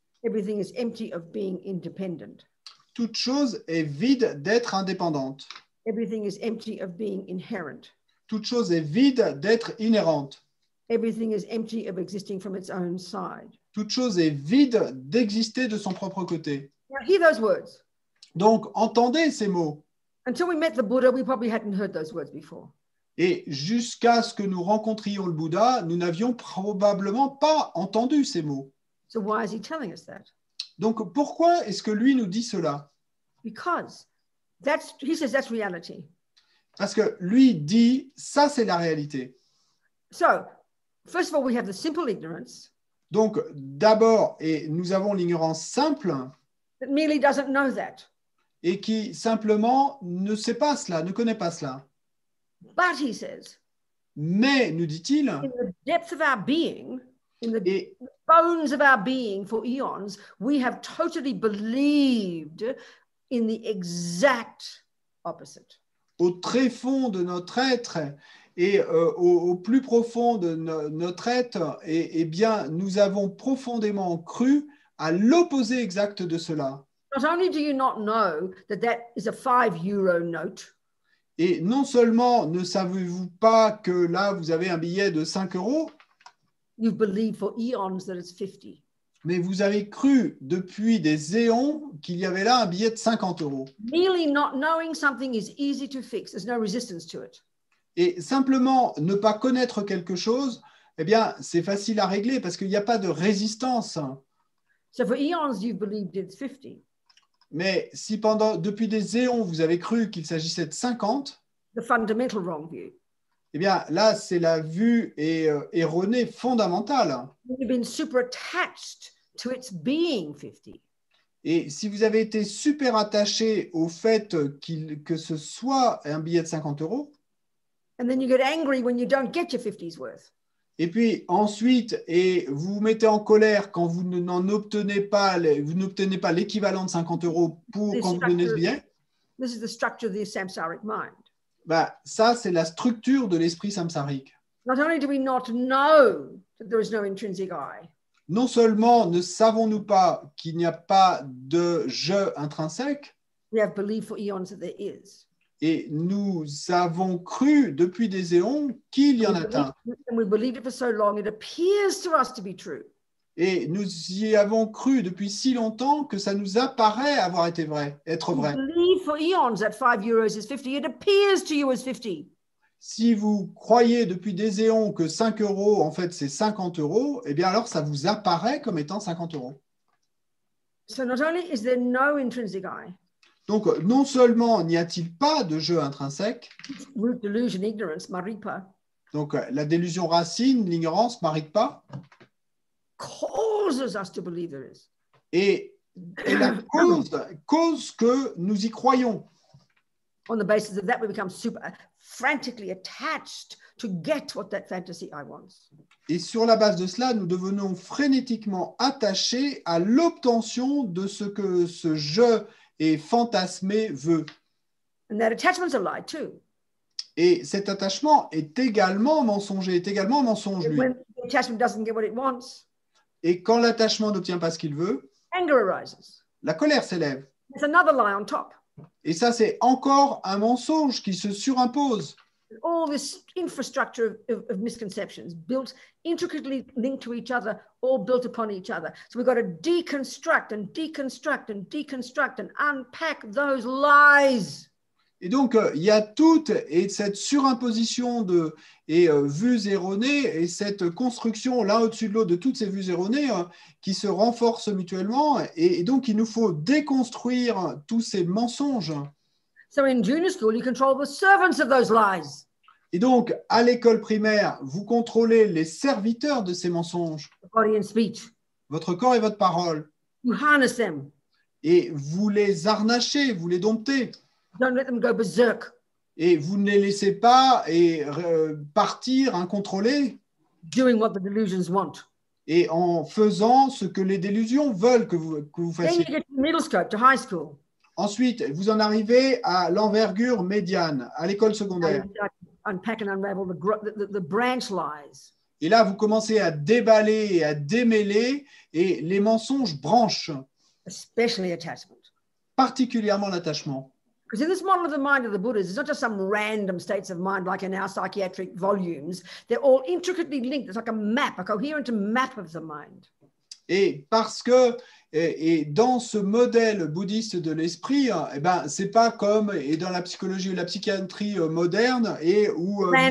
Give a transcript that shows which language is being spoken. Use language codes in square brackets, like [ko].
[en] Everything is empty of being independent. [fr] Toute chose est vide d'être indépendante. [en] Everything is empty of being inherent. [fr] Toute chose est vide d'être inhérente. [en] Everything is empty of existing from its own side. [fr] Toute chose est vide d'exister de son propre côté. [en] Now, hear those words. [fr] Donc, entendez ces mots. [en] Until we met the Buddha, we probably hadn't heard those words before. [fr] Et jusqu'à ce que nous rencontrions le Bouddha, nous n'avions probablement pas entendu ces mots. [en] So why is he telling us that? [fr] Donc, pourquoi est-ce que lui nous dit cela? [en] Because he says that's reality. [fr] Parce que lui dit, ça c'est la réalité. [en] So, first of all, we have the simple ignorance [fr] Donc, d'abord, et nous avons l'ignorance simple [en] that merely doesn't know that. [fr] et qui simplement ne sait pas cela, ne connaît pas cela. [en] But he says, [fr] Mais, nous dit-il, [en] in the depth of our being, in the [fr] et, [en] bones of our being for eons, we have totally believed in the exact opposite. [fr] au tréfonds de notre être et au plus profond de notre être, et bien, nous avons profondément cru à l'opposé exact de cela. [en] Not only do you not know that that is a €5 note, [fr] Et non seulement ne savez-vous pas que là, vous avez un billet de 5 euros, [en] you've believed for eons that it's 50. [fr] mais vous avez cru depuis des éons qu'il y avait là un billet de 50 euros. [en] Merely not knowing something is easy to fix. There's no resistance to it. [fr] Et simplement ne pas connaître quelque chose, eh bien, c'est facile à régler parce qu'il n'y a pas de résistance. [en] So for eons, you've believed it's 50. [fr] Mais si depuis des éons, vous avez cru qu'il s'agissait de 50, [en] The fundamental wrong view. [fr] eh bien, là, c'est la vue erronée fondamentale. [en] You've been super attached to its being 50. [fr] Et si vous avez été super attaché au fait que ce soit un billet de 50 euros, [en] And then you get angry when you don't get your 50's worth. [fr] et puis ensuite, et vous vous mettez en colère quand vous n'obtenez pas l'équivalent de 50 euros pour quand vous donnez ce billet, [en] This is the structure of the samsaric mind. [fr] bah, ça, c'est la structure de l'esprit samsarique. [en] Not only do we not know that there is no intrinsic I, [fr] Non seulement ne savons-nous pas qu'il n'y a pas de je intrinsèque, [en] we have believed for eons that there is. [fr] et nous avons cru depuis des éons qu'il y en a un. [en] And we believed it for so long, it appears to us to be true. [fr] Et nous y avons cru depuis si longtemps que ça nous apparaît avoir été être [en] We [fr] vrai. [en] believe for eons that €5 is 50. It appears to you as 50. [fr] Si vous croyez depuis des éons que 5 euros, en fait, c'est 50 euros, eh bien alors ça vous apparaît comme étant 50 euros. [en] So not only is there no intrinsic I, [fr] Donc, non seulement n'y a-t-il pas de jeu intrinsèque, [en] root delusion, ignorance, maripa, [fr] donc la délusion racine, l'ignorance, marikpa, [en] causes us to believe there is. [fr] et la cause que nous y croyons. [en] On the basis of that, we become super frantically attached to get what that fantasy I wants. [fr] Et sur la base de cela, nous devenons frénétiquement attachés à l'obtention de ce que ce je et fantasmé veut. [en] And that attachment's a lie too. [fr] Et cet attachement est également mensonger, est également mensonge, lui. [en] When the attachment doesn't get what it wants, [fr] Et quand l'attachement n'obtient pas ce qu'il veut, [en] anger arises. [fr] la colère s'élève. [en] There's another lie on top. [fr] Et ça, c'est encore un mensonge qui se surimpose. [en] All this infrastructure of misconceptions built intricately linked to each other, all built upon each other. So we've got to deconstruct and deconstruct and deconstruct and unpack those lies. [fr] Et donc, il y a toute cette surimposition de vues erronées et cette construction l'un au-dessus de l'autre de toutes ces vues erronées qui se renforcent mutuellement. Et donc, il nous faut déconstruire tous ces mensonges. [en] So in junior school, you control the servants of those lies. [fr] Et donc, à l'école primaire, vous contrôlez les serviteurs de ces mensonges, [en] Body and speech. [fr] votre corps et votre parole. [en] You harness them. [fr] Et vous les harnachez, vous les domptez. [en] Don't let them go berserk. [fr] Et vous ne les laissez pas partir incontrôlés [en] Doing what the delusions want. [fr] et en faisant ce que les délusions veulent que vous [en] Then you [fr] fassiez. [en] get to middle scope, to high school. [fr] Ensuite, vous en arrivez à l'envergure médiane, à l'école secondaire. [en] Unpack and unravel the branch lies. [fr] Et là, vous commencez à déballer et à démêler et les mensonges branchent, [en] Especially attachment. [fr] particulièrement l'attachement. [en] Because in this model of the mind of the Buddhas, it's not just some random states of mind like in our psychiatric volumes. They're all intricately linked. It's like a map, a coherent map of the mind. [fr] Et parce que et dans ce modèle bouddhiste de l'esprit, eh ben, c'est pas comme et dans la psychologie ou la psychiatrie moderne et où